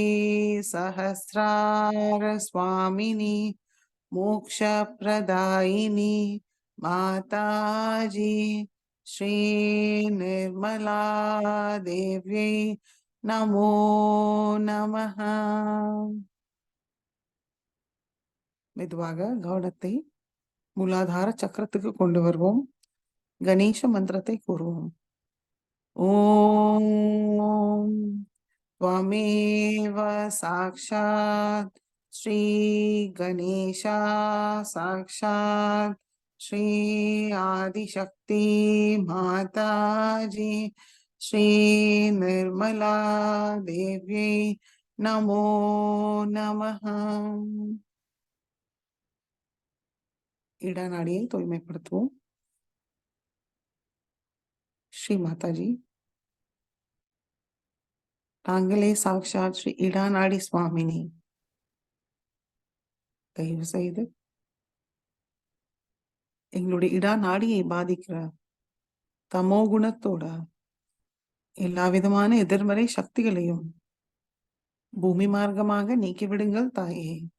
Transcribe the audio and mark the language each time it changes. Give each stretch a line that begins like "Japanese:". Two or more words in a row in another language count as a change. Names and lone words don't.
Sanskrit: सहस्रार स्वामिनी मोक्षप्रदायिनी माताजी श्री निर्मला देव्यै नमो नमः।
Tamil: மெதுவாக கவனத்தை மூலாதார சக்கரத்துக்கு கொண்டு வருவோம். கணேச மந்திரத்தை கூறுவோம்.
Sanskrit: ஓம் त्वमेव साक्षात् श्री गणेशा साक्षात् श्री आदिशक्ति माताजी श्री निर्मला देव्यै नमो नमः।
Tamil: இடநாடியை தூய்மைப்படுத்துவோம். ஸ்ரீ மாதாஜி, தாங்களே சாக்ஷாத் ஸ்ரீ இடாநாடி சுவாமினி. தயவு செய்து எங்களுடைய இடாநாடியை பாதிக்கிற தமோ குணத்தோட எல்லா விதமான எதிர்மறை சக்திகளையும் பூமி மார்க்கமாக நீக்கிவிடுங்கள் தாயே.